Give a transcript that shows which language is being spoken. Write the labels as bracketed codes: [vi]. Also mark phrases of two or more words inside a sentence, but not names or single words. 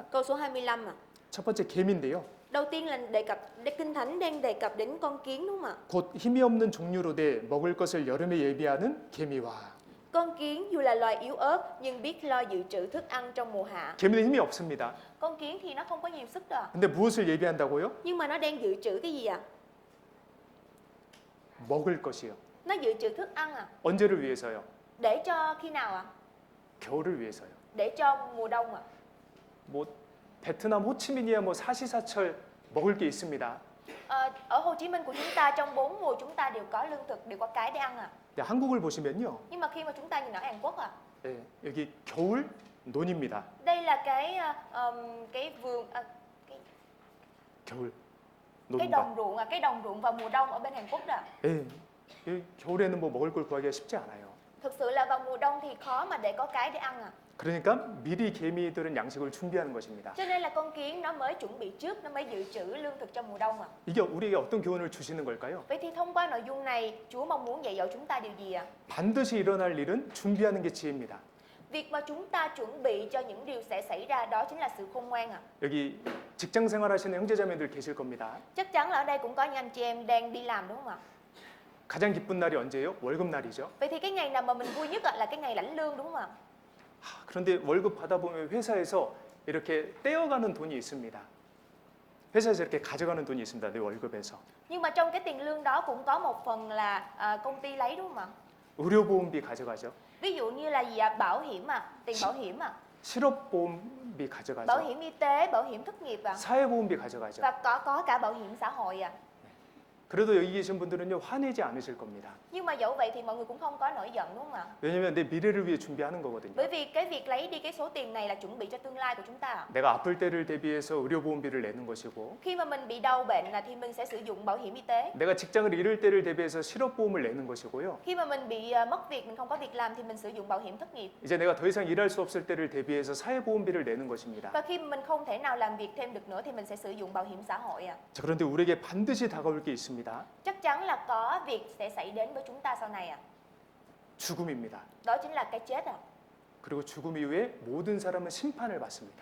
[vi] Câu số 25 ạ. [ko] 첫 번째 개미인데요. [vi] Đầu tiên là đề cập Kinh Thánh đang đề cập đến con kiến đúng không ạ? [ko] 곧 힘이 없는 종류로 돼 먹을 것을 여름에 예비하는 개미와 [vi] Con kiến dù là loài yếu ớt nhưng biết lo dự trữ thức ăn trong mùa hạ. [ko] 개미는 힘이 없습니다. [vi] Con kiến thì nó không có nhiều sức đâu. [ko] 근데 무엇을 예비한다고요? [vi] Nhưng mà nó đang dự trữ cái gì ạ? [ko] 먹을 것이요. [vi] Nó dự trữ thức ăn à? [ko] 언제를 위해서요? [vi] Để cho khi nào ạ? [ko] 겨울을 위해서요. [vi] Để cho mùa đông ạ? [ko] 뭐 베트남 호치민이야 뭐 사시사철 먹을 게 있습니다. [vi] Ở Hồ Chí Minh của chúng ta trong 4 mùa chúng ta đều có lương thực, đều có cái để ăn à. [ko] 근데 한국을 보시면요. [vi] Nhưng mà khi mà chúng ta nhìn ở Hàn Quốc à, [ko] 예, 여기 겨울 논입니다. [vi] đây là cái vườn [ko] 겨울 [vi] cái [ko] 논밭. [vi] đồng ruộng cái đồng ruộng vào mùa đông ở bên Hàn Quốc đó. [ko] 예, 이 겨울에는 뭐 먹을 걸 구하기가 쉽지 않아요. [vi] Thực sự là vào mùa đông thì khó mà để có cái để ăn à. [ko] 그러니까 미리 개미들은 양식을 준비하는 것입니다. [vi] Cho nên là con kiến nó mới chuẩn bị trước, nó mới dự trữ lương thực trong mùa đông à. [ko] 이게 우리에게 어떤 교훈을 주시는 걸까요? [vi] Vậy thì thông qua nội dung này, Chúa mong muốn dạy dỗ chúng ta điều gì ạ? [ko] 반드시 일어날 일은 준비하는 게 지혜입니다. [vi] Việc mà chúng ta chuẩn bị cho những điều sẽ xảy ra đó chính là sự khôn ngoan ạ. [ko] 여기 직장 생활하시는 형제자매들 계실 겁니다. [vi] Chắc chắn là ở đây cũng có những anh chị em đang đi làm đúng không ạ? [ko] 가장 기쁜 날이 언제예요? 월급 날이죠. [vi] Vậy thì cái ngày nào mà mình vui nhất là cái ngày lãnh lương đúng không ạ? [ko] 그런데 월급 받아보면 회사에서 이렇게 떼어가는 돈이 있습니다. 회사에서 이렇게 가져가는 돈이 있습니다. 내 월급에서. [vi] Nhưng mà trong cái tiền lương đó cũng có một phần là công ty lấy đúng không ạ? [ko] 의료보험비 가져가죠. [vi] Ví dụ như là gì ạ? Bảo hiểm tiền bảo hiểm [ko] 실업보험비 [vi] bảo [ko] 가져가죠. [vi] hiểm y tế, bảo hiểm thất nghiệp [ko] 사회보험비 가져가죠. [vi] và có cả bảo hiểm xã hội [ko] 그래도 여기 계신 분들은요 화내지 않으실 겁니다. [vi] Nhưng mà dẫu vậy thì mọi người cũng không có nổi giận đúng không ạ? [ko] 왜냐면 내 미래를 위해 준비하는 거거든요. [vi] Bởi vì cái việc lấy đi cái số tiền này là chuẩn bị cho tương lai của chúng ta. [ko] 내가 아플 때를 대비해서 의료보험비를 내는 것이고 [vi] Khi mà mình bị đau bệnh thì mình sẽ sử dụng bảo hiểm y tế. [ko] 내가 직장을 잃을 때를 대비해서 실업보험을 내는 것이고요. [vi] Khi mà mình bị mất việc, mình không có việc làm thì mình sử dụng bảo hiểm thất nghiệp. [ko] 이제 내가 더 이상 일할 수 없을 때를 대비해서 사회보험비를 내는 것입니다. [vi] Và khi mà mình không thể nào làm việc thêm được nữa thì mình sẽ sử dụng bảo hiểm xã hội [ko] 자, 그런데 우리에게 반드시 다가올 게 있습니다. [vi] Chắc chắn là có việc sẽ xảy đến với chúng ta sau này [ko] 죽음입니다. [vi] Đó chính là cái chết [ko] 그리고 죽음 이후에 모든 사람은 심판을 받습니다.